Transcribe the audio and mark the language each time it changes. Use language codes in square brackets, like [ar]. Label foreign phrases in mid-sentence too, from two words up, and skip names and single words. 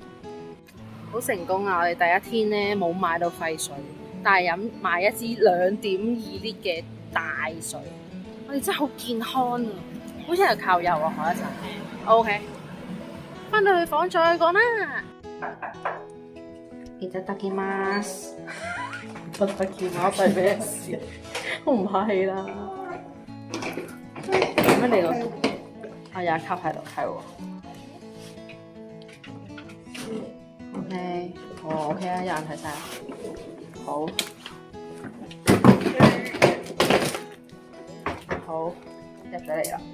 [yue] 好成功啊！我哋第一天咧冇買到廢水，但係買一支2.2 L 嘅大水。我哋真係好健康啊！好似係靠右啊，下一陣。OK， 翻到去房再講啦。 [ja] いただきます。いただきます [yue] 係咩事？我唔客氣啦。乜你個？啊有一級喺度，係喎。OK， 哦 OK 啊，有人睇晒。好。好，入咗嚟啦。